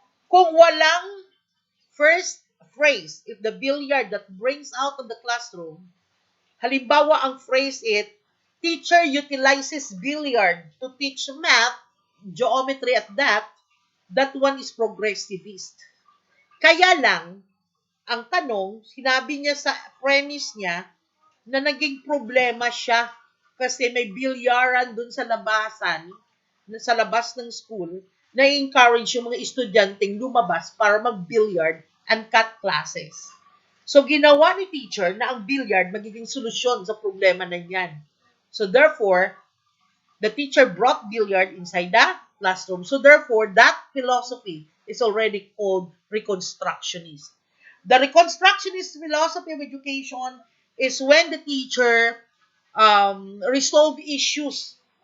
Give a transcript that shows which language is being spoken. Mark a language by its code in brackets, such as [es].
[tl] Kung walang first phrase, [en] if the billiard that brings out of the classroom, [tl] halimbawa ang phrase it, [en] teacher utilizes billiard to teach math, geometry at that one is progressivist. [tl] Kaya lang, ang tanong, sinabi niya sa premise niya na naging problema siya kasi may bilyaran dun sa labasan, sa labas ng school, na encourage yung mga estudyanteng lumabas para mag-billiard [en] and cut classes. [tl] So, ginawa ni teacher na ang billiard magiging solusyon sa problema na yan. [en] So therefore, the teacher brought billiard inside the classroom. So therefore, that philosophy is already called reconstructionist. The reconstructionist philosophy of education is when the teacher resolve issues.